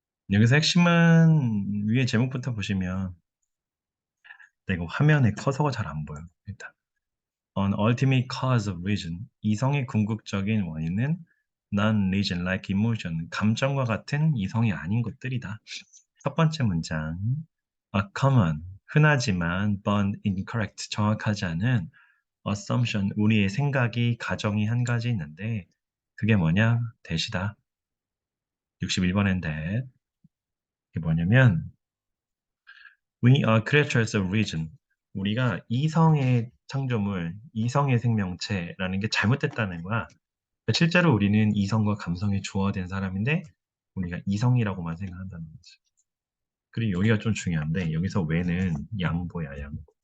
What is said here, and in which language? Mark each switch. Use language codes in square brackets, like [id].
[ko] 여기서 핵심은 위에 제목부터 보시면 이거 화면에 커서가 잘 안 보여. 일단. [en] An ultimate cause of reason. [ko] 이성의 궁극적인 원인은 [en] non-reason like emotion. [ko] 감정과 같은 이성이 아닌 것들이다. 첫 번째 문장. [en] A common. [ko] 흔하지만 [en] but incorrect. [ko] 정확하지 않은 assumption. 우리의 생각이 가정이 한 가지 있는데 그게 뭐냐? 대시다. 61번인데 이게 뭐냐면 [en] We are creatures of reason. [ko] 우리가 이성의 창조물, 이성의 생명체라는 게 잘못됐다는 거야. 그러니까 실제로 우리는 이성과 감성이 조화된 사람인데 우리가 이성이라고만 생각한다는 거지. 그리고 여기가 좀 중요한데 여기서 왜는 양보야, 양보.